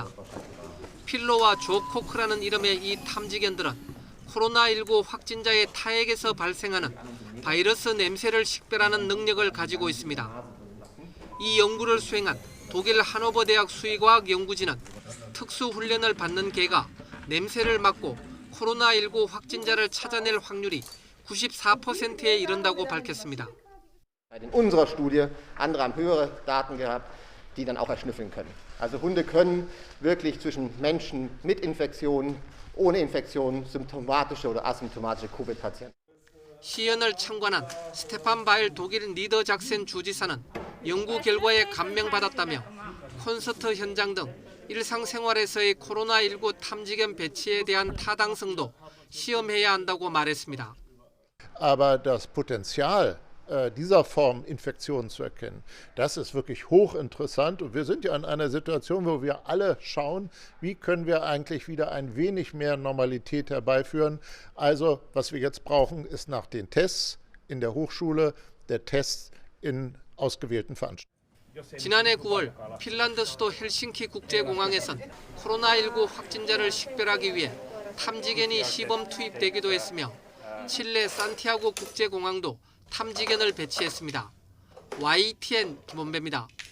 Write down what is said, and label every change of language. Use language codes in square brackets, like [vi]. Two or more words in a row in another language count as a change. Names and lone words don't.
[ko] 필로와 조 코크라는 이름의 이 탐지견들은 코로나19 확진자의 타액에서 발생하는 바이러스 냄새를 식별하는 능력을 가지고 있습니다. 이 연구를 수행한 독일 하노버 대학 수의과학 연구진은 특수훈련을 받는 개가 냄새를 맡고 코로나19 확진자를 찾아낼 확률이 94%에 이른다고 밝혔습니다. [de] In unserer Studie, andere haben höhere Daten gehabt, die dann auch erschnüffeln können. Also Hunde können wirklich zwischen Menschen mit Infektionen, ohne Infektionen, symptomatische oder asymptomatische Covid-Patienten. [ko] 시연을 참관한 스테판 바일 독일 니더 작센 주지사는 연구 결과에 감명받았다며 콘서트 현장 등 일상생활에서의 코로나19 탐지견 배치에 대한 타당성도 시험해야 한다고 말했습니다. [de] Aber das Potenzial dieser Form Infektionen zu erkennen, das ist wirklich hochinteressant. Und wir sind ja in einer Situation, wo wir alle schauen, wie können wir eigentlich wieder ein wenig mehr Normalität herbeiführen. Also was wir jetzt brauchen, ist nach den Tests in der Hochschule der Test in ausgewählten Veranstaltungen. [ko] 지난해 9월 핀란드 수도 헬싱키 국제공항에선 코로나19 확진자를 식별하기 위해 탐지견이 시범 투입되기도 했으며 칠레 산티아고 국제공항도 탐지견을 배치했습니다. YTN 김원배입니다.